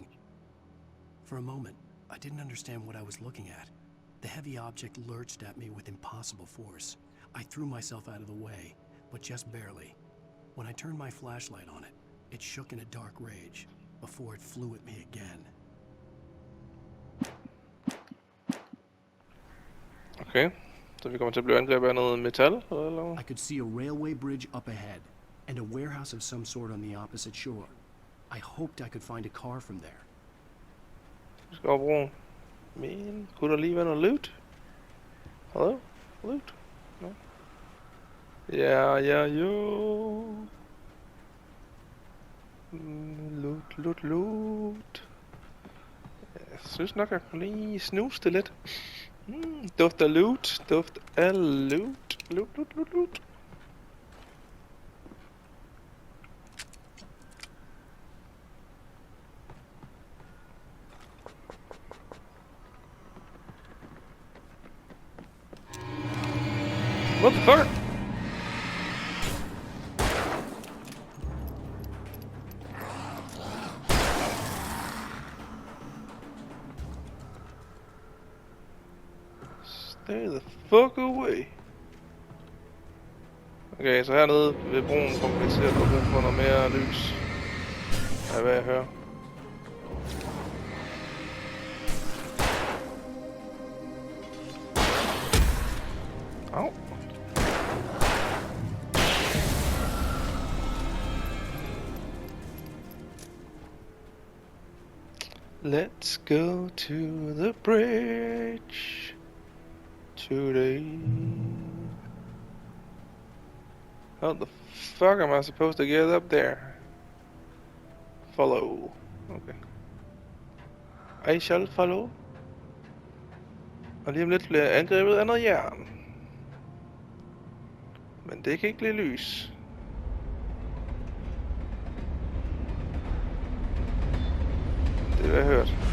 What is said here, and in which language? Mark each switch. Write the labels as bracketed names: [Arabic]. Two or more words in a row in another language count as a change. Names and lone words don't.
[English] For a moment, I didn't understand what I was looking at. The heavy object lurched at me with impossible force. I threw myself out of the way, but just barely. When I turned my flashlight on it, it shook in a dark rage before it flew at me again. [Danish] Okay, så vi kommer til at blive angrebet af noget metal, eller? [English] I could see a railway bridge up ahead, and a warehouse of some sort on the opposite shore. I hoped I could find a car from there. [Danish] Vi skal over broen. Men, kunne der lige være noget loot? [English] Hello? Loot? No? [Danish] Ja, jo. [English] Loot. [Danish] Jeg synes nok, jeg kunne lige snuse det lidt. Duft af loot. Duft af loot. [English] Loot. What the fuck? Stay the fuck away. [Danish] Okay, så hernede ved broen kommer vi til at få brug for noget mere lys. Ja, hvad jeg hører. Au. [English] Let's go to the bridge today. How the fuck am I supposed to get up there? Follow. Okay. I shall follow. [Danish] Og lige om lidt bliver jeg angrebet af noget jern. Men det kan ikke blive lys. Det har jeg hørt.